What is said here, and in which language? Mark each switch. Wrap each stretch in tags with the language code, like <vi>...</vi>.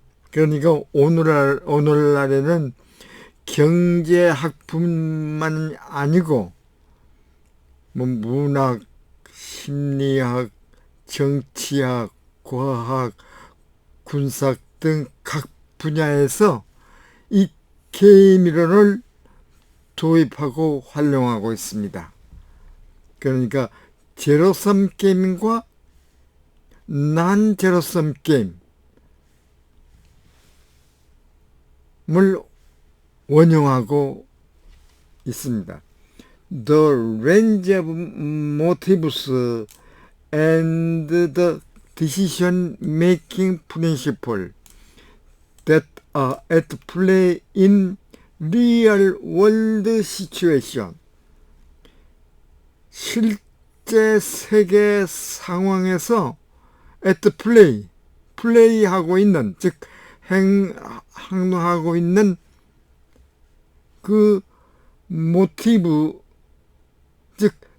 <ko>그러니까 오늘날에는 경제학뿐만 아니고 뭐 문학, 심리학, 정치학, 과학, 군사학 등 각 분야에서 이 게임 이론을 도입하고 활용하고 있습니다. 그러니까 제로섬 게임과 난 제로섬 게임을 원용하고 있습니다.</ko> <en>The range of motives and the decision-making principles that are at play in real-world situation.</en> <ko>실제 세계 상황에서 at play, 플레이하고 있는, 즉 항노하고 있는 그 모티브, 즉</ko>